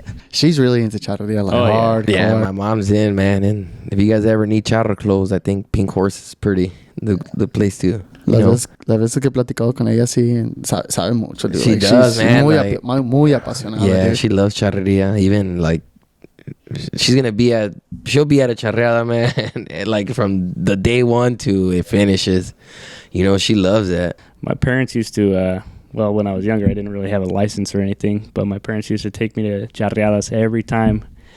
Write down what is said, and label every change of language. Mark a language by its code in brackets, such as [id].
[en] she's really into charreria, like hard. Yeah, my mom's in, man. And if you guys ever need charro clothes, I think Pink Horse is pretty the place to. [es] Las veces que he platicado con ella, sí, sabe mucho. [en] Dude. She like, does, she's man. [es] Muy apasionada. [en] Yeah, dude. she loves charreria. Even like, she'll be at a charreada, man. Like from the day one to it finishes. You know, she loves that. My parents used to, well, when I was younger, I didn't really have a license or anything, but my parents used to take me to charreadas every time.